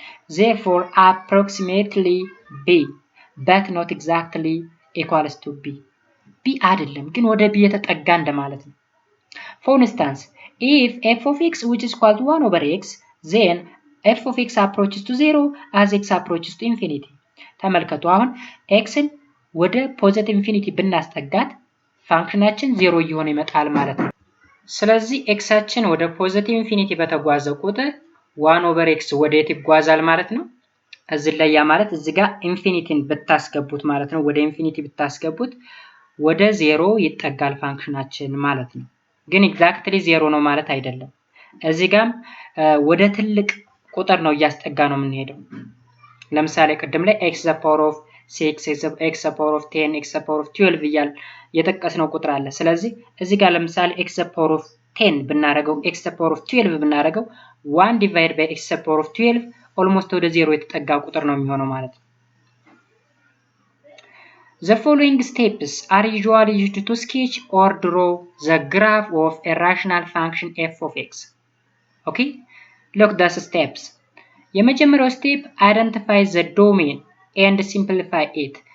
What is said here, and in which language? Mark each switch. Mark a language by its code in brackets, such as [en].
[en] Therefore, approximately b, but not exactly equals to b. [am] b አይደለም ግን ወደ b የተጠጋ እንደማለት ነው። [en] For instance, if f of x which is equal to 1 over x, then f of x approaches to 0 as x approaches to infinity. [am] ተመልከቱ አሁን xን ወደ ፖዚቲቭ ኢንፊኒቲ ብናስጠጋት ፋንክሽናችን 0 እየሆነ ይመጣል ማለት ነው። ስለዚህ xአችን ወደ ፖዚቲቭ ኢንፊኒቲ በተጓዘ ቁጥር 1 over x ወዴት ይጓዛል ማለት ነው። እዚህ ላይ ያ ማለት እዚህ ጋር ኢንፊኒቲን ብታስገቡት ማለት ነው። ወደ ኢንፊኒቲ ብታስገቡት ወደ 0 ይጠጋል ፋንክሽናችን ማለት ነው። ግን ኤግዛክትሊ 0 ነው ማለት አይደለም። እዚህ ጋር ወደ ትልቅ ቁጥር ነው እያስጠጋ ነው የምንሄደው። ለምሳሌ ቅድም ላይ [en] x the power of 6 x the power of 10 x the power of 12 [am] እያል የጠቀስነው ቁጥር አለ። ስለዚህ እዚህ ጋር ለምሳሌ [en] x the power of 10 [am] ብናረገው [en] x the power of 12 ብናረገው 1 divided by x the power of 12 almost [am] ወደ 0 የተጠጋ ቁጥር ነው የሚሆነው ማለት ነው። [en] The following steps are usually used to sketch or draw the graph of a rational function f of x. Okay? Look the steps. [am] የመጀመሪያው ስቴፕ [en] identify the domain and simplify it.